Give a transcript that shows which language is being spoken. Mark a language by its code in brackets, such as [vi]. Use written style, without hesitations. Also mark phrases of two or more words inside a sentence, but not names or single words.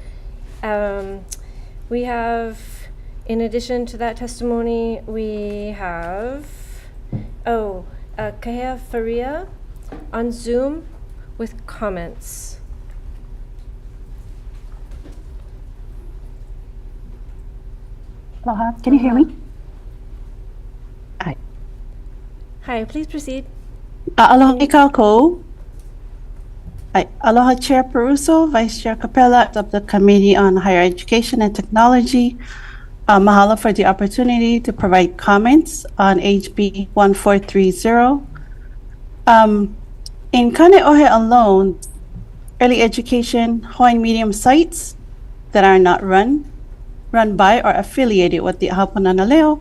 [en] We have, in addition to that testimony, we have, Kahea Faria on Zoom with comments. Aloha, can you hear me? Hi. Hi, please proceed. [haw] Aloha Ikauko. [en] Aloha Chair Peruso, Vice Chair Capella of the Committee on Higher Education and Technology. Mahalo for the opportunity to provide comments on HB 1430. In Kane'ohe alone, early education Hawaiian medium sites that are not run by or affiliated with the Ha'apunana Leo.